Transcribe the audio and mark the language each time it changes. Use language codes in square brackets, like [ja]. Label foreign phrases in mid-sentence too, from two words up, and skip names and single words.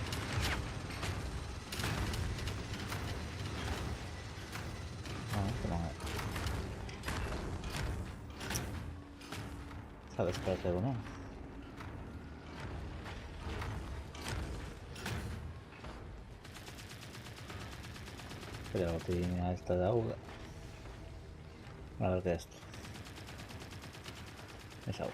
[gl] Non, que non é. Sabes que é teu, non? Pero a botella esta de auga. [es] A ver qué es esto. Es auga.